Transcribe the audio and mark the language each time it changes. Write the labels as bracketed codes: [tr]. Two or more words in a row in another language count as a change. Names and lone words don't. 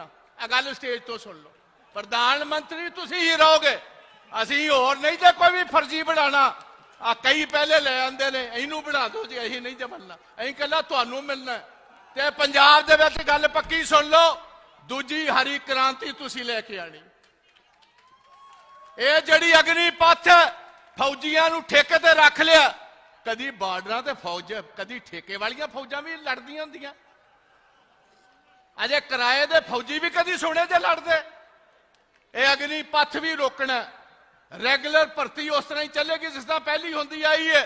[pa] ਆ ਗੱਲ ਸਟੇਜ ਤੋ ਸੁਣ ਲੋ, ਪ੍ਰਧਾਨਮੰਤਰੀ ਤੁਸੀਂ ਹੀ ਰਹੋਗੇ, ਅਸੀਂ ਹੋਰ ਨਹੀਂ ਜੇ ਕੋਈ ਭੀ ਫ਼ਰਜ਼ੀ ਬਣਾਉਣਾ। ਆ ਕਈ ਪਹਿਲੇ ਲੈ ਆਂਦੇ ਨੇ, ਇਨੂੰ ਬਣਾ ਦੋ ਜੀ, ਅਸੀਂ ਨਹੀਂ ਜੇ ਬਣਨਾ, ਅਸੀਂ ਕੱਲਾ ਤੁਹਾਨੂੰ ਮਿਲਣਾ। ਤੇ ਪੰਜਾਬ ਦੇ ਵਿਚ ਗੱਲ ਪੱਕੀ ਸੁਣ ਲੋ, ਦੂਜੀ ਹਰੀ ਕ੍ਰਾਂਤੀ ਤੁਸੀਂ ਲੈਕੇ ਆਣੀ। ਇਹ ਜਿਹੜੀ ਅਗਨੀਪਥ ਫੌਜੀਆਂ ਨੂੰ ਠੇਕੇ ਤੇ ਰੱਖ ਲਿਆ। ਕਦੀ ਬਾਰਡਰਾਂ ਤੇ ਫੌਜ, ਕਦੀ ਠੇਕੇ ਵਾਲੀਆਂ ਫੌਜਾਂ ਵੀ ਲੜਦੀਆਂ ਹੁੰਦੀਆਂ। ਅਜੇ ਕਿਰਾਏ ਦੇ ਫੌਜੀ ਵੀ ਕਦੀ ਸੁਣੇ ਜੇ ਲੜਦੇ। ਇਹ ਅਗਨੀਪਥ ਵੀ ਰੋਕਣਾ। ਰੈਗੂਲਰ ਭਰਤੀ ਉਸ ਤਰ੍ਹਾਂ ਹੀ ਚੱਲੇਗੀ ਜਿਸ ਤਰ੍ਹਾਂ ਪਹਿਲੀ ਹੁੰਦੀ ਆਈ ਹੈ।